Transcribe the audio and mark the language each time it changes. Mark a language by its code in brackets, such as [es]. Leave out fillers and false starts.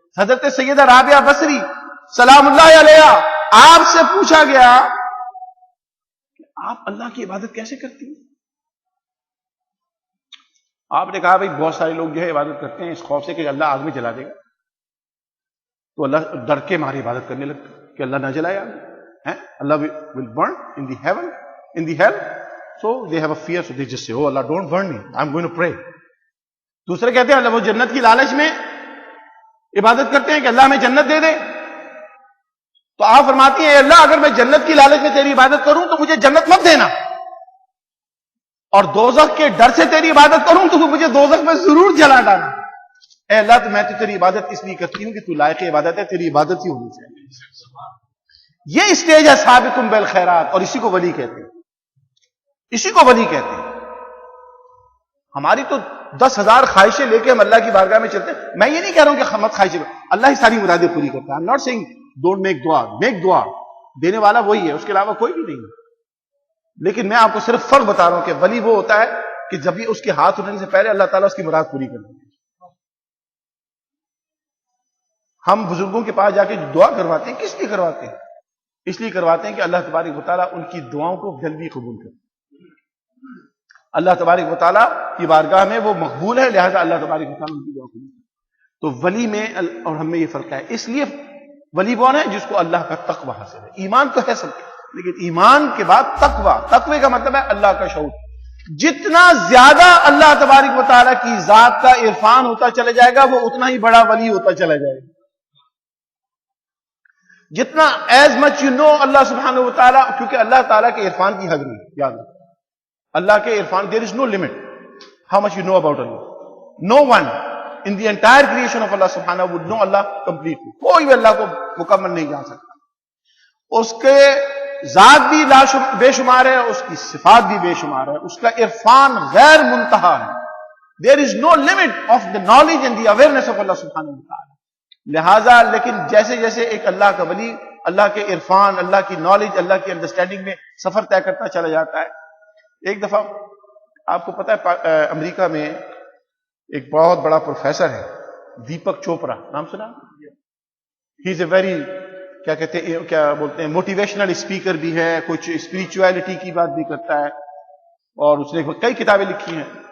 [ur] حضرت سیدہ رابعہ بصری سلام اللہ علیہ آپ سے پوچھا گیا کہ آپ اللہ کی عبادت کیسے کرتی ہیں؟ آپ نے کہا بھائی بہت سارے لوگ جو ہے عبادت کرتے ہیں اس خوف سے کہ اللہ آگ میں جلا دے گا. تو اللہ ڈر کے ہماری عبادت کرنے لگتا کہ اللہ نہ جلائے ہیں. [en] اللہ will burn in the heaven, in the hell. So they have a fear, so they just say, oh Allah, don't burn me, I'm going to pray. [ur] دوسرے کہتے ہیں اللہ وہ جنت کی لالچ میں عبادت کرتے ہیں کہ اللہ ہمیں جنت دے دے. تو آپ فرماتی ہیں اے اللہ اگر میں جنت کی لالچ میں تیری عبادت کروں تو مجھے جنت مت دینا, اور دوزخ کے ڈر سے تیری عبادت کروں تو مجھے دوزخ میں ضرور جلا ڈالنا. اے اللہ تو میں تو تیری عبادت اس لیے کرتی ہوں کہ تو لائق عبادت ہے, تیری عبادت ہی ہونی چاہیے. یہ اسٹیج ہے سابقکم بالخیرات, اور اسی کو ولی کہتے ہیں, اسی کو ولی کہتے ہیں. ہماری تو 10,000 خواہشیں لے کے ہم اللہ کی بارگاہ میں چلتے ہیں. میں یہ نہیں کہہ رہا ہوں کہ مت خواہشیں, اللہ ہی ساری مرادیں پوری کرتا ہے. [en] I'm not saying don't make dua, make dua. [ur] دینے والا وہی ہے, اس کے علاوہ کوئی بھی نہیں ہے. لیکن میں آپ کو صرف فرق بتا رہا ہوں کہ ولی وہ ہوتا ہے کہ جب بھی اس کے ہاتھ اٹھنے سے پہلے اللہ تعالیٰ اس کی مراد پوری کر دے. ہم بزرگوں کے پاس جا کے دعا کرواتے ہیں, کس لیے کرواتے ہیں؟ اس لیے کرواتے ہیں کہ اللہ تبارک و تعالیٰ ان کی دعاؤں کو جلدی قبول کرے. اللہ تبارک و تعالیٰ کی بارگاہ میں وہ مقبول ہے, لہذا اللہ تبارک و تعالیٰ ان کی دعا قبول کرے. تو ولی میں اور ہم میں یہ فرق ہے. اس لیے ولی کون ہے؟ جس کو اللہ کا تقوی حاصل ہے. ایمان تو ہے سب, لیکن ایمان کے بعد تقوی. تقوی کا مطلب ہے اللہ کا شعور. جتنا زیادہ اللہ تبارک و تعالیٰ کی ذات کا عرفان ہوتا چلا جائے گا وہ اتنا ہی بڑا ولی ہوتا چلا جائے گا. جتنا [en] as much you know [ur] اللہ سبحانہ و تعالیٰ, کیونکہ اللہ تعالیٰ کے عرفان کی حد نہیں, یاد رکھو اللہ کے عرفان, [en] There is no limit how much you know about اللہ. No one in the entire creation of Allah subhanahu would know Allah completely. [ur] کوئی بھی اللہ کو مکمل نہیں جان سکتا. اس کے ذات بھی بے شمار ہے, اس کی صفات بھی بے شمار ہے, اس کا عرفان غیر منتہا ہے. [en] There is no limit of the knowledge and the awareness of Allah subhanahu wa ta'ala. [ur] لہذا لیکن جیسے جیسے ایک اللہ کا ولی اللہ کے عرفان, اللہ کی نالج, اللہ کی انڈرسٹینڈنگ میں سفر طے کرتا چلا جاتا ہے. ایک دفعہ آپ کو پتا ہے امریکہ میں ایک بہت بڑا پروفیسر ہے دیپک چوپڑا, نام سنا؟ [en] he is a very [ur] کیا بولتے ہیں موٹیویشنل اسپیکر بھی ہے, کچھ اسپریچویلٹی کی بات بھی کرتا ہے, اور اس نے کئی کتابیں لکھی ہیں.